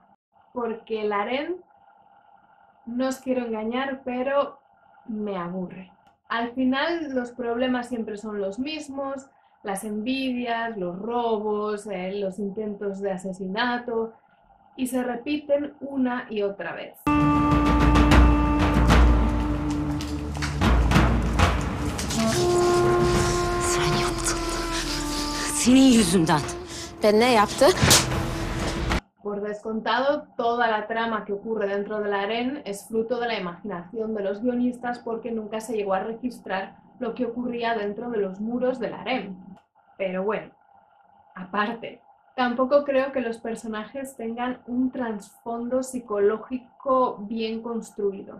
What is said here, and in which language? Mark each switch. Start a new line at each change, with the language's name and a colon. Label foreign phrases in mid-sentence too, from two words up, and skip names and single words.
Spanish: Porque el harén, no os quiero engañar, pero me aburre. Al final los problemas siempre son los mismos: las envidias, los robos, los intentos de asesinato, y se repiten una y otra vez.
Turkish: Sen yaptın. Senin yüzünden. Ben ne yaptı?
Spanish: Por descontado, toda la trama que ocurre dentro del harén es fruto de la imaginación de los guionistas, porque nunca se llegó a registrar lo que ocurría dentro de los muros del harén. Pero bueno, aparte, Tampoco creo que los personajes tengan un trasfondo psicológico bien construido.